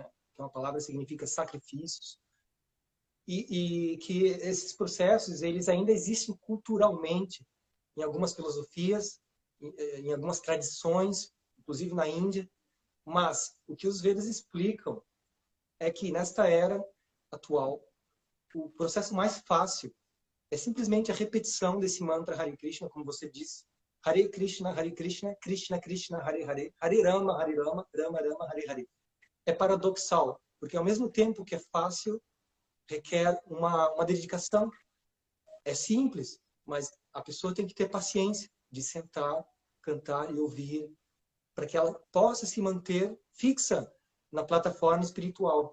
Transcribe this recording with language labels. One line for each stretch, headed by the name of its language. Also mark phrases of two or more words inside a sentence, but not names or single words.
Portuguese: Que é uma palavra que significa sacrifícios, e que esses processos eles ainda existem culturalmente em algumas filosofias, em algumas tradições, inclusive na Índia, mas o que os Vedas explicam é que nesta era atual, o processo mais fácil é simplesmente a repetição desse mantra Hare Krishna, como você disse. Hare Krishna, Krishna Krishna, Hare Hare, Hare Rama, Rama Rama, Hare Hare. É paradoxal, porque ao mesmo tempo que é fácil, requer uma dedicação. É simples, mas a pessoa tem que ter paciência de sentar, cantar e ouvir, para que ela possa se manter fixa na plataforma espiritual.